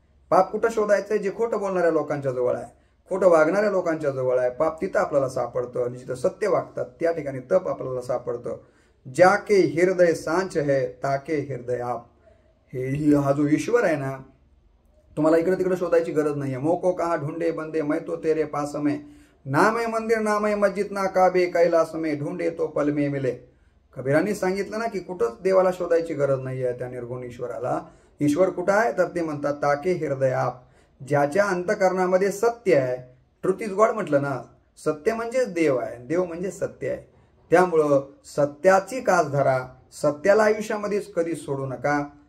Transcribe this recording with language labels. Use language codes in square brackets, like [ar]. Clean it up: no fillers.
[mr] पाप कुठं शोधायचंय, जे खोटं बोलणाऱ्या लोकांच्या जवळ आहे, खोटं वागणाऱ्या लोकांच्या जवळ आहे. पाप तिथं आपल्याला सापडतं आणि जिथं सत्य वागतात त्या ठिकाणी तप आपल्याला सापडतं. [hi] जाके हृदय सांच है ताके हृदय आप. [mr] हा जो ईश्वर आहे ना, तुम्हाला इकडे तिकडे शोधायची गरज नाहीये. [hi] मोको कहा ढूंढे बंदे मैं तो तेरे पास में, नाम है मंदिर नाम है मस्जिद ना काबे कैलास में, ढूंढे तो पल में मिले. [mr] कबीरांनी सांगितलं ना की कुठंच देवाला शोधायची गरज नाहीये त्या निर्गुण ईश्वराला. ईश्वर कुठं आहे तर ते म्हणतात ताके हृदयात, ज्याच्या अंतकरणामध्ये सत्य आहे. [en] truth is God [mr] म्हटलं ना, सत्य म्हणजेच देव आहे, देव म्हणजे सत्य आहे. त्यामुळं सत्याची कास धरा, सत्याला आयुष्यामध्ये कधी सोडू नका.